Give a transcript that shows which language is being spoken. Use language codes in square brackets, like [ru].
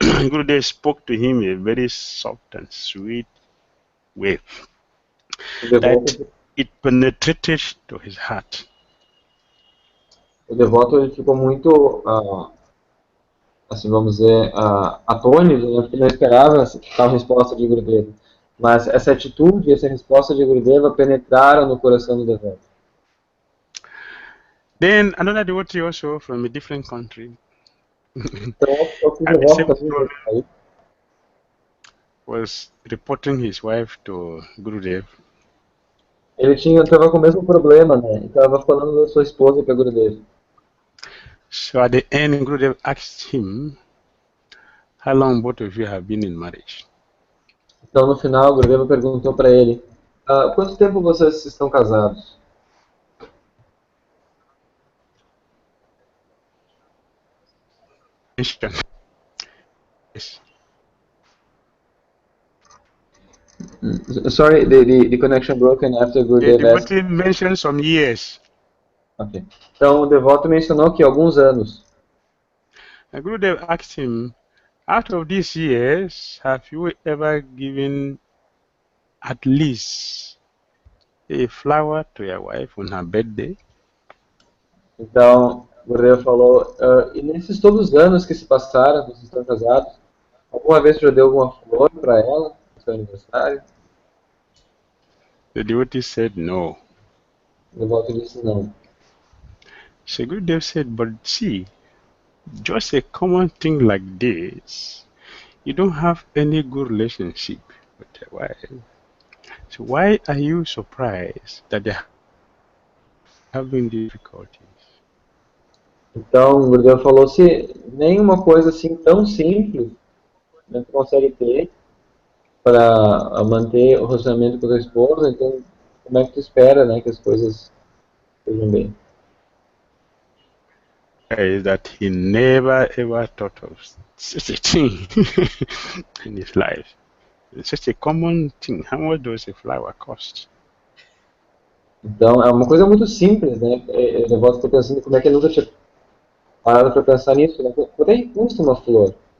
[en] Gurudev spoke to him in a very soft and sweet way that it penetrated to his heart. [pt] O devoto ele ficou muito, assim vamos dizer, atônito, né, porque não esperava tal resposta de Gurudeva. Mas essa atitude, essa resposta de Gurudeva penetraram no coração do devoto. [en] Then another devotee also from a different country [pt] Então, outro devoto também [en] was reporting his wife to Gurudev. [pt] Ele estava com o mesmo problema, né? Estava falando da sua esposa para Gurudeva. [en] So at the end, Gurudev asked him, how long both of you have been in marriage? [pt] Então, no final, Gurudeva perguntou para ele, quanto tempo vocês estão casados? [en] Yes. Sorry, the connection broken after Gurudev asked. The devotee mentioned some years. Okay. [pt] Então, o devoto mencionou que alguns anos. [en] And Gurudev asked him, out of these years, have you ever given at least a flower to your wife on her birthday? [pt] Então, Gurudeva falou, e nesses todos os anos que se passaram, vocês estão casados, alguma vez você já deu alguma flor para ela, no seu aniversário? [en] The devotee said no. [pt] O devoto disse não. [en] So Gurudev said, but see, just a common thing like this, you don't have any good relationship with your wife. So why are you surprised that they're having difficulties? [pt] Então, o Gurudeva falou, se nenhuma coisa assim tão simples você consegue ter para manter o relacionamento com a sua esposa, então como é que tu espera, né, que as coisas estejam bem? [en] Is that he never ever thought of such a thing in his life. It's such a common thing. How much does a flower cost? [pt] Então, é uma coisa muito simples, né? O devoto está pensando como é que ele nunca tinha parado para pensar nisso, né? Quanto é que custa uma flor?